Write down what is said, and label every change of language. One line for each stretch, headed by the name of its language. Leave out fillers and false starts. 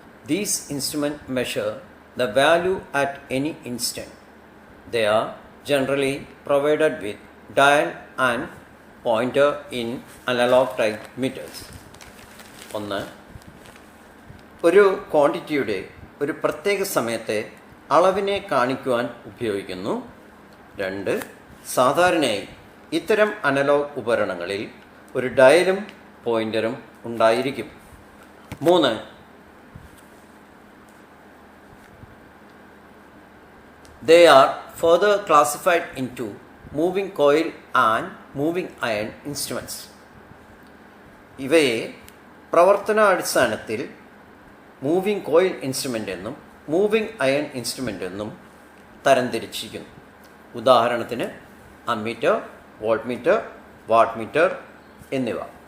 English: These instruments measure the value at any instant. They are generally provided with dial and pointer in analog type meters.
Malayalam: ഒന്ന് ഒരു ക്വാണ്ടിറ്റിയുടെ ഒരു പ്രത്യേക സമയത്തെ അളവിനെ കാണിക്കുവാൻ ഉപയോഗിക്കുന്നു. രണ്ട് സാധാരണയായി ഇത്തരം അനലോഗ് ഉപകരണങ്ങളിൽ ഒരു ഡയലും പോയിൻ്ററും ഉണ്ടായിരിക്കും. മൂന്ന്
English: they are further classified into moving coil and moving iron instruments.
Malayalam: ഇവയെ പ്രവർത്തനാടിസ്ഥാനത്തിൽ മൂവിംഗ് കോയിൽ ഇൻസ്ട്രുമെൻ്റ് എന്നും മൂവിംഗ് അയൺ ഇൻസ്ട്രുമെൻ്റ് എന്നും തരംതിരിച്ചിരിക്കുന്നു. ഉദാഹരണത്തിന് ammeter, volt meter, watt meter എന്നിവ.